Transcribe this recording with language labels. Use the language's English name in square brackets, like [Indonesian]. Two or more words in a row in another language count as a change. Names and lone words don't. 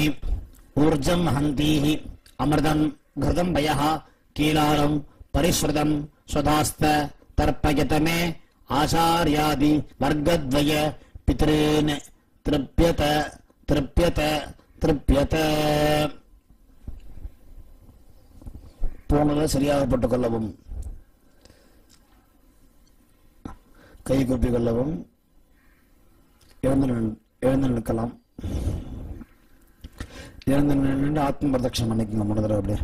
[Sanskrit] ऊर्जं हन्तीः अमृतं घृतं वयः कीलालं परिश्रुतं स्वधास्त तर्पयत मे आचार्यादि वर्गद्वय पितॄन् तृप्यत तृप्यत तृप्यत [Tamil] போனதை சரியாக போட்டுக் கொள்ளவும் கை கூப்பிக் கொள்ளவும் எழுந்து நிற்கலாம் எழுந்து நின்று ஆத்ம பிரதட்சணம் பண்ணிக்கோங்க 3 தடவை அப்படியே